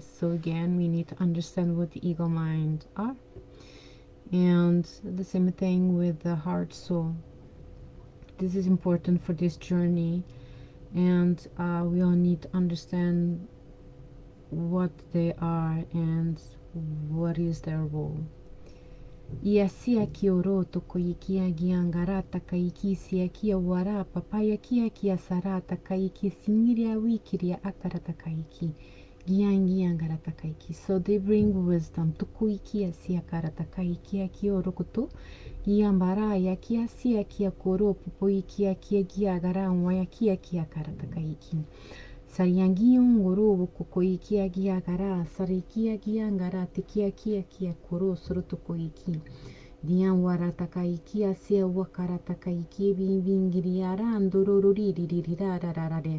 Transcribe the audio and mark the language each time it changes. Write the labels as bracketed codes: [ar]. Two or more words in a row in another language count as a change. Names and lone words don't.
[en] So again, we need to understand what the ego mind are, and the same thing with the heart soul. This is important for this journey, and we all need to understand what they are and what is their role. Ia sia ki o roto ko i kia giangarata ka i ki sia kia wara papaya kia sarata ka i ki singiria wikiria akarata ka i ki giangarata ka i ki. So they bring wisdom. Tuku i kia sia karata ka i kia ki o rokoto. Iambara ya kia sia kia koro popo i kia giagara waya kia karata ka i ki. Sariangion goro koko i kia giagara, sarikia giangara te kia koro sorotoko iki. Dian warataka iki asia wakarataka iki bingiriara andororiririrararare.